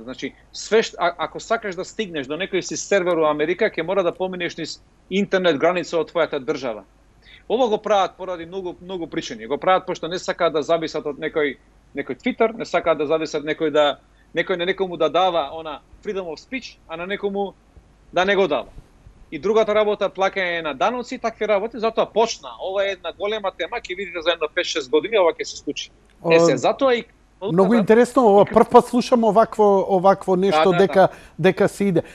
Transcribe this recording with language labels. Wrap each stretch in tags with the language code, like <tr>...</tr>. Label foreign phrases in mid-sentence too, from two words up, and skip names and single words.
<mk>Значи, ако сакаш да стигнеш до некој си сервер во Америка, ќе мора да поминеш низ интернет граница од твојата држава. Ова го прават поради многу причини. Го прават пошто не сакаат да зависат од некој Twitter, не сакаат да зависат некој на некому да дава она</mk> <en>freedom of speech,</en> <mk>а на некому да не го дава. И другата работа плаќање на даноци, такви работи, затоа почна. Ова е една голема тема, ќе видите за едно 5-6 години ова ќе се случи. Затоа и многу интересно, ова прв пат слушам овакво нешто дека се иде.</mk>